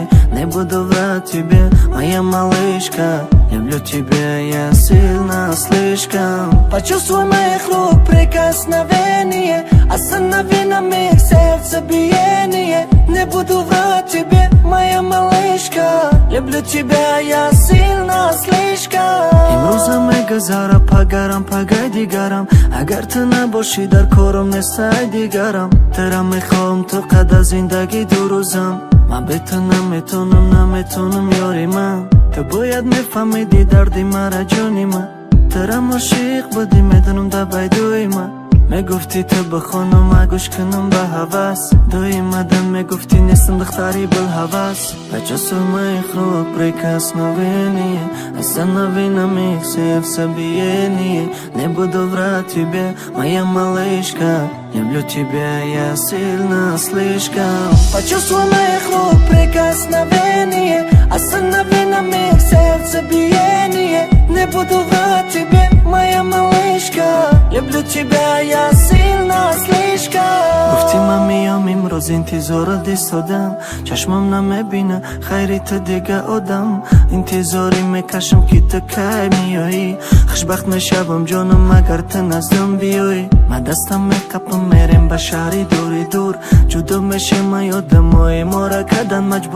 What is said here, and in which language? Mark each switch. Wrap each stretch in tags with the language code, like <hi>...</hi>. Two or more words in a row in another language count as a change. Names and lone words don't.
<ru>Не буду врать тебе, моя малышка, люблю тебя я сильно слишком. Почувствуй моих рук прикосновение, останови на миг сердцебиение. Не буду врать тебе, моя малышка, люблю тебя я сильно слишком.</ru> <tg>имрӯз ҳаме гузара пагарам пагай дигарам, агар ту набошӣ дар корам нестай дигарам. тера мехоҳам ту қадар зиндагӣ дурӯзам, ман бе ту наметонам ёри ман. ту бояд мефаҳмидӣ дарди мара ҷони ман. терам ошиқ будӣ медонам дар байдуи ман. мегуфтӣ ту бихонам ма гӯш кунам ба ҳавас. доимадан мегуфтӣ нестам духтари билҳавас.</tg> <ru>почувствуй моих рук прикосновение, останови на миг сердцебиение. Не буду врать тебе, моя малышка, люблю тебя я сильно слишком. Почувствуй моих рук прикосновение, останови на миг сердцебиение. Не буду врать тебе, моя малышка, люблю тебя я сильно слишком.</ru> <tg>гуфти ман миём имрӯз интизорат истодам, чашмам намебина хайри ту дига одам. интизорӣ мекашам ки ту кай меоӣ, хушбахт мешавам ҷонам агар ту наздам биёӣ. ман дастам меқапам мерем ба шаҳри дури дур, ҷудо мешем ан ёдамои мора кардан маҷбур.</tg>